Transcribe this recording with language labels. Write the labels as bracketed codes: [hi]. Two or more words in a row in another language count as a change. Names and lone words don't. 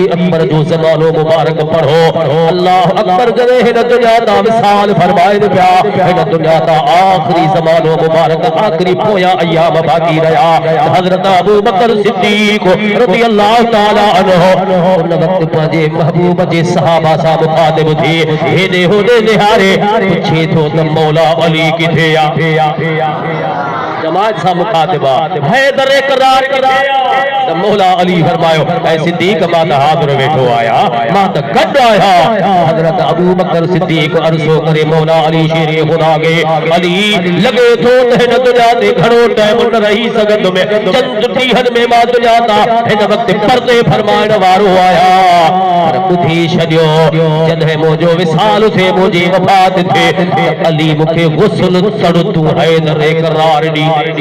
[sd] अकबर जो ज़मानो मुबारक पढ़ो [ar] الله أكبر [sd] करे हिन दुनिया दा मिसाल फरमाए पिया हिन दुनिया दा आखिरी ज़मानो मुबारक आखिरी पोया अयाम बाकी रहा हजरत अबू बकर सिद्दीक [ar] رضي الله تعالى [sd] अन्हु उन वक्त पंहिंजे महबूब जे सहाबा सां मुखातिब थी हेॾे होॾे निहारे पुछे थो त मौला अली किथे आ जमात सां मुखातिबा हैदर इकरार किथे आ त मौला अली फरमायो ऐ सिद्दीक मां त हाज़िर वेठो आया मां त गॾु आया हजरत अबू बकर सिद्दीक अर्ज़ो करे मौला अली शेरे खुदा के अली लगे थो त हिन दुनिया ते घणो टाइम न रही सघंदो में चंद ॾींहनि में मां दुनिया तां हिन वक्त पर्दे फरमाइण वारो आया पर ॿुधी छॾियो जॾहिं मुंहिंजो विसाल थिए मुंहिंजी वफ़ात थिए अली मूंखे गुस्ल तड़ तूं हैदर इकरार ॾी